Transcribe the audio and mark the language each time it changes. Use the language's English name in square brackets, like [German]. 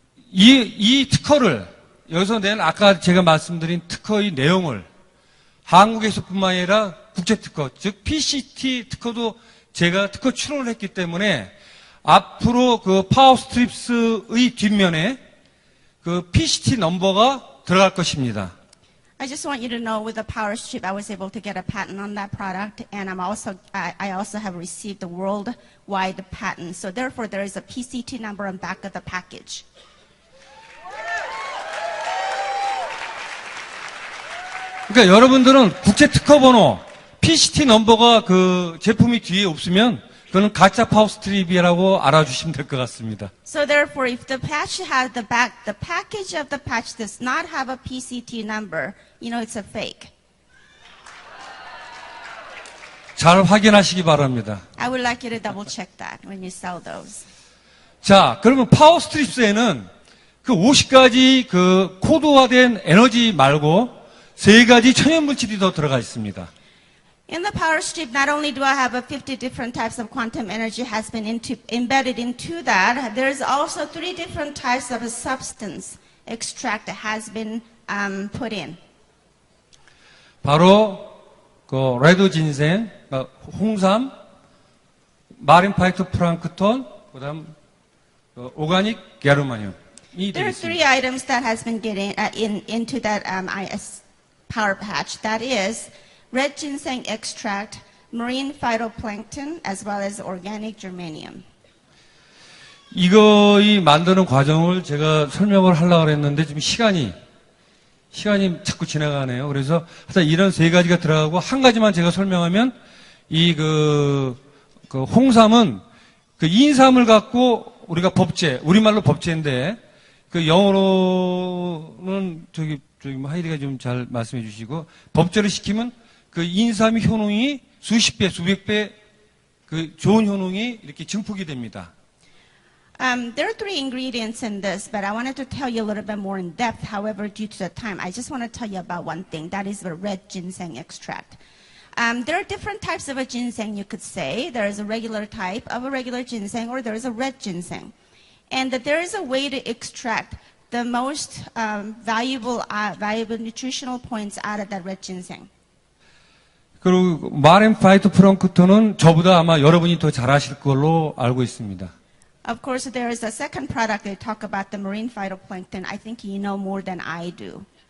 [Korean] 이 특허를 여기서 낸 아까 제가 말씀드린 특허의 내용을 한국에서뿐만 아니라 국제 특허, 즉 PCT 특허도 제가 특허 출원을 했기 때문에 앞으로 그 파워스트립스의 뒷면에 그 PCT 넘버가 들어갈 것입니다. [English] I just want you to know with the Power Strip, I was able to get a patent on that product, and I also have received the worldwide patent. So therefore, there is a PCT number on back of the package. [Korean] 그러니까 여러분들은 국제 특허 번호 PCT 넘버가 그 제품이 뒤에 없으면 그거는 가짜 파워스트립이라고 알아주시면 될 것 같습니다. [English] So therefore, if the patch has the package of the patch does not have a PCT number, you know it's a fake. [Korean] 잘 확인하시기 바랍니다. [English] I would like you to double check that when you sell those. [Korean] 자, 그러면 파워스트립스에는 그 50가지 그 코드화된 에너지 말고 3가지 천연물질이 더 들어가 있습니다. [English] In the power strip, not only do I have 50 different types of quantum energy has been embedded into that, there's also 3 different types of a substance extract that has been put in. [Korean] 바로 그 레드 진생, 홍삼, 마린 파이토프랑크톤, 그다음 오가닉 게르마늄이 [English] There are 3 [Korean] 되겠습니다. [English] items that has been getting into that power patch. That is red ginseng extract, marine phytoplankton, as well as organic germanium. [Korean] 이거이 만드는 과정을 제가 설명을 하려고 했는데 지금 시간이 자꾸 지나가네요. 그래서 하여튼 이런 3가지가 들어가고 한 가지만 제가 설명하면 이 그 홍삼은 그 인삼을 갖고 우리가 법제, 우리말로 법제인데 그 영어로는 저기 뭐 하이리가 좀 잘 말씀해 주시고 법제를 시키면 그 인삼의 효능이 수십 배, 수백 배 그 좋은 효능이 이렇게 증폭이 됩니다. [English] There are 3 ingredients in this, but I wanted to tell you a little bit more in depth. However, due to the time, I just want to tell you about one thing. That is the red ginseng extract. There are different types of a ginseng, you could say. There is a regular type of a regular ginseng, or there is a red ginseng. And that there is a way to extract the most valuable nutritional points out of that red ginseng. [Korean] 그리고 마린 파이토프랑크톤은 저보다 아마 여러분이 더 잘 아실 걸로 알고 있습니다. [English] Of course, there is a second product they talk about, the marine phytoplankton. I think you know more than I do.